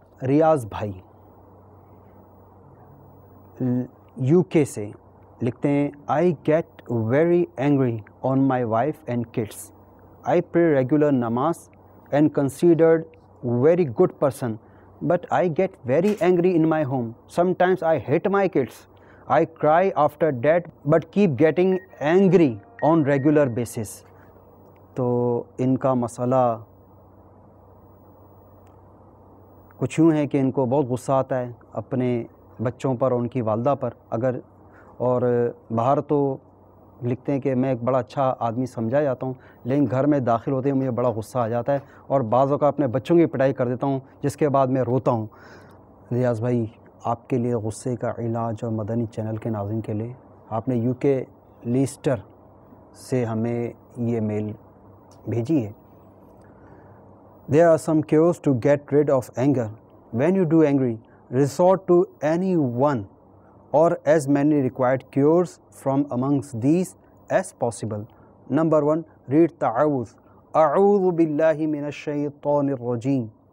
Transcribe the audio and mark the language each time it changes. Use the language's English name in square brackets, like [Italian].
[Urdu] ریاض بھائی یو کے سے لکھتے ہیں [English] I get very angry on my wife and kids. I pray regular namaz and considered very good person. But I get very angry in my home. Sometimes I hit my kids. I cry after that but keep getting angry on regular basis. [Urdu] تو ان کا مسئلہ کچھ یوں ہے کہ ان کو بہت غصہ آتا ہے اپنے بچوں پر اور ان کی والدہ پر. اگر اور باہر تو لکھتے ہیں کہ میں ایک بڑا اچھا آدمی سمجھا جاتا ہوں لیکن گھر میں داخل ہوتے ہیں مجھے بڑا غصہ آ جاتا ہے اور بعض اوقات اپنے بچوں کی پٹائی کر دیتا ہوں جس کے بعد میں روتا ہوں. ریاض بھائی آپ کے لیے غصے کا علاج اور مدنی چینل کے ناظرین کے لیے آپ نے یو کے لیسٹر سے ہمیں یہ میل بھیجی ہے. [English] There are some cures to get rid of anger. When you do angry, resort to any one or as many required cures from amongst these as possible. Number 1, read ta'awuz. [Arabic] A'udhu billahi minash shaytanir rajim.